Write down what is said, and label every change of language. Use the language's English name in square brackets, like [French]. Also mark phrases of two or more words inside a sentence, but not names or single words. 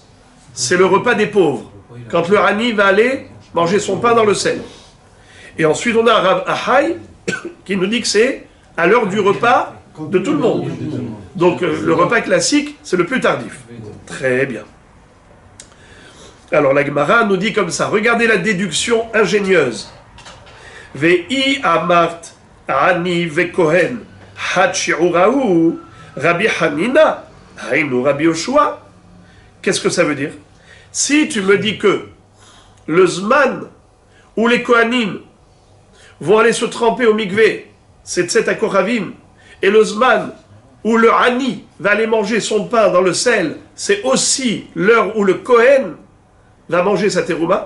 [French] C'est le repas des pauvres. Quand le Hani va aller manger son pain dans le sel. Et ensuite, on a Rav Ahai qui nous dit que c'est à l'heure du repas de tout le monde. Donc le repas classique, c'est le plus tardif. Très bien. Alors la Gemara nous dit comme ça, regardez la déduction ingénieuse. [Aramaic] ואי אמרת עני וכהן חד שיעורהו רבי חנינא היינו רבי יהושע. [French] Qu'est-ce que ça veut dire? Si tu me dis que le Zman où les Kohanim vont aller se tremper au mikvé, c'est [Hebrew] צדק קורבים, [French] et le Zman où le Hani va aller manger son pain dans le sel, c'est aussi l'heure où le Kohen va manger sa terouma.